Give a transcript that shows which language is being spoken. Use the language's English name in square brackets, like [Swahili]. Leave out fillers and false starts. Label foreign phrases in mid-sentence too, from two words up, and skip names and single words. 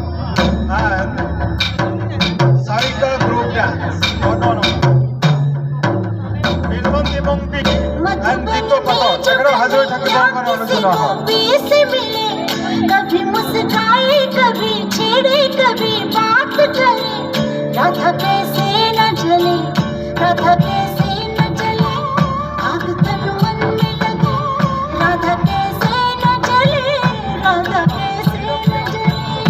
[Assamese] চাৰিটা গ্ৰুপ ডান্স বিলবন্তি বংতি নৃত্য পাঠৰ তেখেতক সাজু হৈ থাকিব কাৰণে অনুৰোধ কৰা হ'ল। [Hindi] कभी मुस्काए कभी छेड़े कभी बात करे राधा कैसे न जले राधा कैसे न जले आग तन मन में लगे राधा कैसे न जले राधा कैसे न जले।